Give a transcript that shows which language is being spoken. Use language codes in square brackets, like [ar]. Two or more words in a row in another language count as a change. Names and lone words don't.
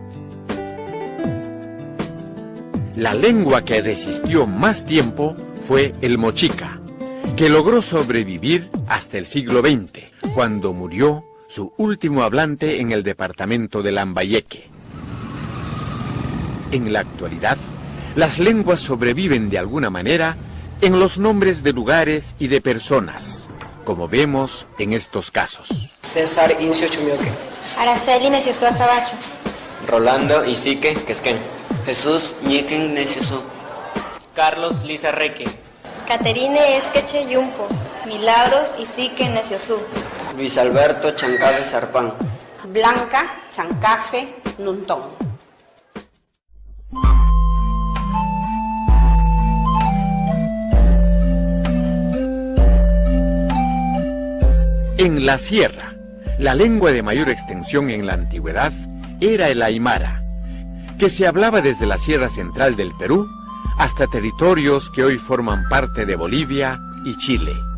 [es] La lengua que resistió más tiempo fue el mochica, que logró sobrevivir hasta el siglo XX, cuando murió su último hablante en el departamento de Lambayeque. En la actualidad, las lenguas sobreviven de alguna manera en los nombres de lugares y de personas, como vemos en estos casos. César Incio Chumioque. Araceli Necioso Azabacho. Rolando Isique Quesquén. Jesús Ñequen Necioso. Carlos Lizarreque. Caterine Esqueche Yumpo. Milagros Isique Neciosú. Luis Alberto Chancafe Zarpán. Blanca Chancafe Nuntón. En la sierra, la lengua de mayor extensión en la antigüedad era el aymara, que se hablaba desde la sierra central del Perú hasta territorios que hoy forman parte de Bolivia y Chile.